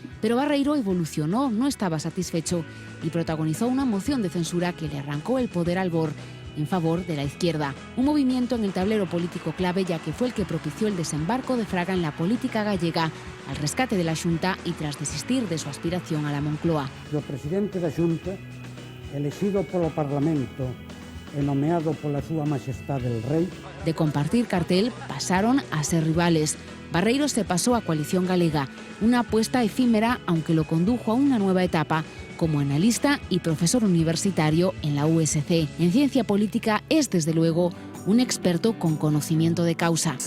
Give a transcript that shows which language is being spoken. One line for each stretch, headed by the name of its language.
Spanish: Pero Barreiro evolucionó, no estaba satisfecho y protagonizó una moción de censura que le arrancó el poder al BOR en favor de la izquierda. Un movimiento en el tablero político clave, ya que fue el que propició el desembarco de Fraga en la política gallega, al rescate de la Xunta y tras desistir de su aspiración a la Moncloa.
Galician: O presidente da Xunta, elegido polo Parlamento e nomeado pola súa majestade el Rei.
Spanish: De compartir cartel pasaron a ser rivales. Barreiro se pasó a Coalición Galega, una apuesta efímera aunque lo condujo a una nueva etapa como analista y profesor universitario en la USC. En ciencia política es, desde luego, un experto con conocimiento de causa.